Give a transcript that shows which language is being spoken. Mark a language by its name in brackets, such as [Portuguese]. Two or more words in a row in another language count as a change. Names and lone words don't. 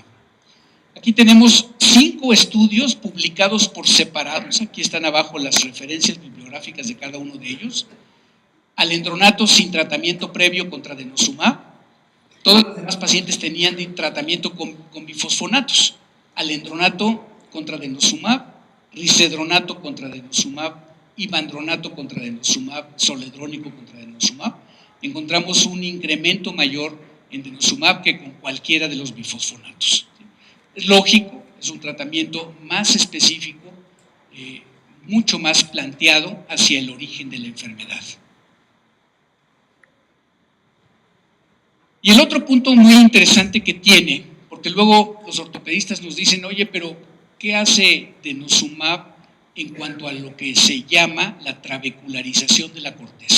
[Spanish] Aquí tenemos 5 estudios publicados por separados, aquí están abajo las referencias bibliográficas de cada uno de ellos. Alendronato sin tratamiento previo contra denosumab. Todos los demás pacientes tenían tratamiento con bifosfonatos. Alendronato contra denosumab, risedronato contra denosumab, ivandronato contra denosumab, zoledrónico contra denosumab. Encontramos un incremento mayor en denosumab que con cualquiera de los bifosfonatos. Es lógico, es un tratamiento más específico, mucho más planteado hacia el origen de la enfermedad. Y el otro punto muy interesante que tiene, porque luego los ortopedistas nos dicen, oye, pero ¿qué hace denosumab en cuanto a lo que se llama la trabecularización de la corteza?